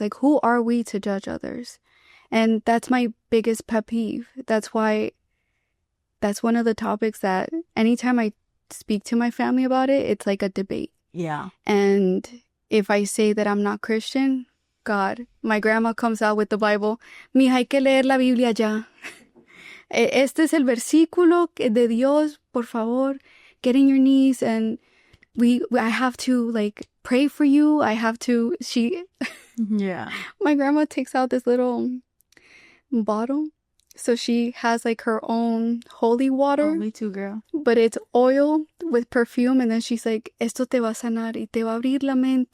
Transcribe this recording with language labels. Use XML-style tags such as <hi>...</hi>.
<en>Like, who are we to judge others? And that's my biggest pet peeve. That's why that's one of the topics that anytime I speak to my family about it, it's like a debate. Yeah. And if I say that I'm not Christian, God, my grandma comes out with the Bible.</en> <es>Mija, hay que leer la Biblia ya. Este es el versículo de Dios, por favor.</es> <en>Get in your knees and I have to like pray for you. I have to, Yeah. My grandma takes out this little bottle. So she has like her own holy water. Oh, me too, girl. But it's oil with perfume. And then she's like,</en> <es>esto te va a sanar y te va a abrir la mente.</es>